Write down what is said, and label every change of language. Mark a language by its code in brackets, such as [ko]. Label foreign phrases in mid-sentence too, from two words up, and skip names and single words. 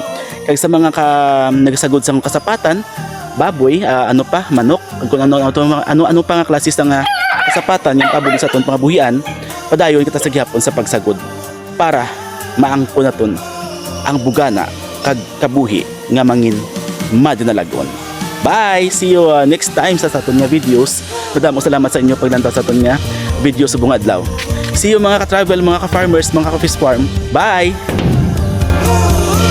[hil] Kag sa mga nagasagod sa kasapatan, baboy, manok, kung ano pa nga klase sa nga kasapatan yung pabuli sa aton pangabuhian, padayon kita sa gihapon sa pagsagod para maangko naton ang bugana kag kabuhi nga mangin madinalagon. [en] Bye! See you next time [hil] sa aton nga videos. Madamo salamat sa inyo paglantaw sa aton nga video subong adlaw. [en] See you [hil] mga ka-travel, mga ka-farmers, mga ka-fish farm. [en] Bye!